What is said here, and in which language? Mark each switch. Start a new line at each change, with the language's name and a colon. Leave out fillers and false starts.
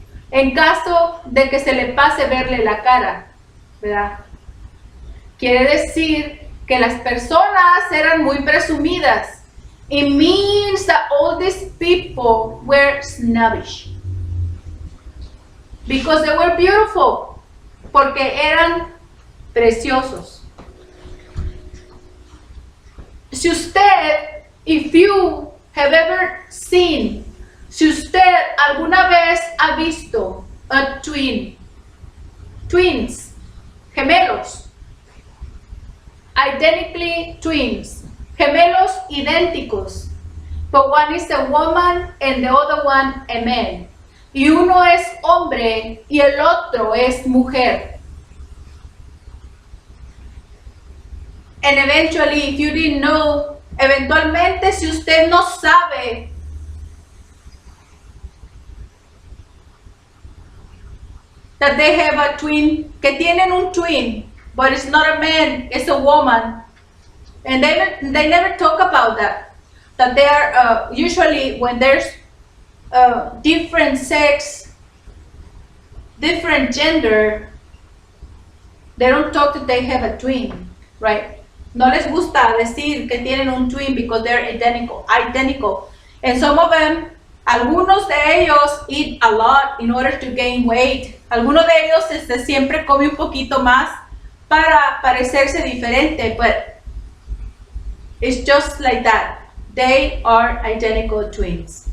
Spanish: En caso de que se le pase verle la cara, ¿verdad? Quiere decir que las personas eran muy presumidas.
English: It means that all these people were snobbish. Because they were beautiful.
Spanish: Porque eran preciosos. Si usted,
English: if you have ever seen,
Spanish: si usted alguna vez ha visto a
English: twins, gemelos, identically twins,
Spanish: gemelos idénticos,
English: but one is a woman and the other one a man.
Spanish: Y uno es hombre y el otro es mujer.
English: And eventually, if you didn't know,
Spanish: eventualmente si usted no sabe,
English: that they have a twin,
Spanish: que tienen un
English: twin, but it's not a man, it's a woman. And they never talk about that. That they are, usually when there's different sex, different gender, they don't talk that they have a twin, right?
Spanish: No les gusta decir que tienen un twin
English: because they're identical. And some of them,
Spanish: algunos de ellos
English: eat a lot in order to gain weight.
Spanish: Algunos de ellos siempre come un poquito más para parecerse diferente,
English: but it's just like that. They are identical twins.